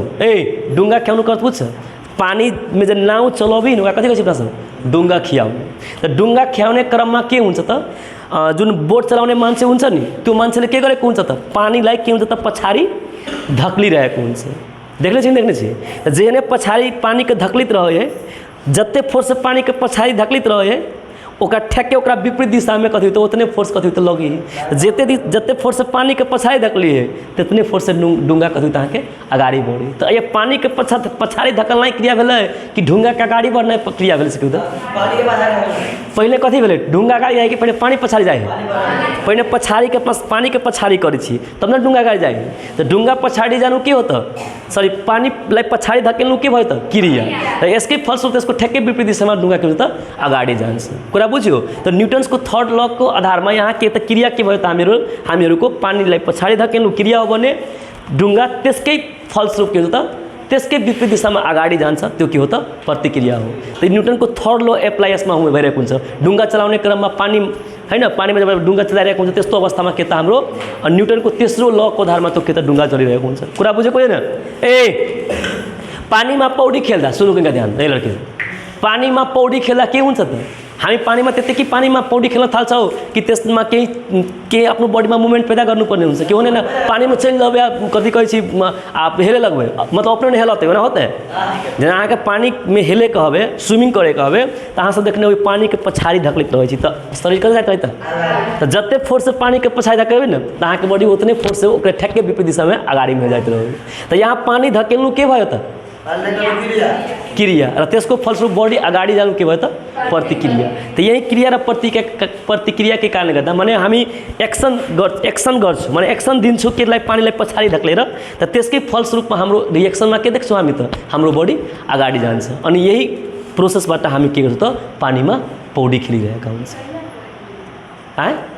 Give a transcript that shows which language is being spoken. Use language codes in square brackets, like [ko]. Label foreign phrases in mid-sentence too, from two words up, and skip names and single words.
[ne] डुङ्गा ख्याउनु कति बुझ्छ? पानीमा जब नाउ चलाबी न कति कति छ डुङ्गा खियाउने। त डुङ्गा ख्याउने क्रममा के हुन्छ त जुन बोट चलाउने मान्छे हुन्छ नि त्यो मान्छेले के गरेको हुन्छ त पानीलाई के हुन्छ त पछाडि धक्लिरहेको हुन्छ। [mai] देख्ने छी जेहने पछाडि पानीके धक्लित रहे जत्ते फोर्स पानीके पछाडि धक्लित रहे ओकरा ठ्याक्कै ओकरा [ne] विपरीत दिशामा [mai] कथी होता उतने फोर्स कथी होता लगी जत्ते फोर्स पानी के पछाड़ी धकलिए तितने फोर्स से डुंगा कथी होता के अगाड़ी बढ़ी। तो ये पानी के पछाड़ी धकलना क्रिया भेलै कि डुंगा के अगाड़ी बढ़ना क्रिया भेलै से पहले कथी भेलै डुंगा अगाड़ी जाए कि पहले पानी पछाड़ी जाए? पहले पछाड़ी के पानी के पछाड़ी करै छी तब न डुंगा अगाड़ी जाए। [ne] तो डुंगा पछाड़ी जानु के होता सॉरी पानी पछाड़ी धकेल्नु के भयो त क्रिया। तो यसकै फलस्वरूप त्यसको ठ्याक्कै विपरीत दिशामा डुंगा के होता अगाड़ी जान्छ। कुरा बुझ्यो? तो न्यूटन्सको [en] third law [ne] को आधारमा यहाँ के त क्रिया के भयो त हामीहरूको पानीलाई पछाडी धकेल्नु क्रिया हो भने डुङ्गा त्यसकै फलस्वरूप के हो त त्यसकै विपरीत दिशामा अगाडि जान्छ त्यो के हो त प्रतिक्रिया हो। तो न्यूटनको [en] third law apply [ne] यसमा भइरहेको हुन्छ। डुङ्गा चलाउने क्रममा पानी हैन पानीमा जब डुङ्गा चलाइरहेको हुन्छ त्यस्तो अवस्थामा के त हाम्रो न्यूटनको तेस्रो लॉ को आधारमा त्यो के त डुङ्गा चलिरहेको हुन्छ। कुरा बुझेको हैन? पानीमा पौडी खेल्दा सुन्नुको ध्यान है लड्के पानीमा पौडी खेल्दा के हुन्छ त हामी पानीमा त्यतिकै पानीमा पौडी खेल्न थाल्छौँ कि त्यसमा केही आफ्नो बडीमा मुभमेंट पैदा गर्नुपर्ने हुन्छ कि हुने ना [mai] पानी में चल जाओ कथी कहै छी आप हेले लगबे मतलब अपने नहीं हेलते ना होते जेना अहाँके पानी में हेले कहबे स्विमिंग करे कहबे तो अहाँ सब देखने हो पानी के पछाड़ी धकलित रहे तो शरीर कतऽ जाइत रहत तो जते फोर्स से पानी के पछाड़ी धकेबे ना तो अहाँके बॉडी उतने फोर्स से ओकरे ठेके विपरीत दिशा में अगाड़ी में जाइत रहे। [ne] तो यहाँ पानी धकेल्नु के भयो त क्रिया र त्यसको फलस्वरूप बॉडी अगाडि जानु के भयो त प्रतिक्रिया। तो यही क्रिया र प्रतिक्रिया के कारणले गर्दा माने हामी एक्सन गर्छौं माने एक्सन दिन्छौं केलाई पानीलाई पछाडी धकेलेर त त्यसकै फलस्वरूपमा हाम्रो रिएक्सनमा के देख्छौं हामी त हाम्रो बॉडी अगाडि जान्छ अनि यही प्रोसेसबाट हामी के गर्छौं त पानीमा पौडी खेलिरहेका हुन्छौं।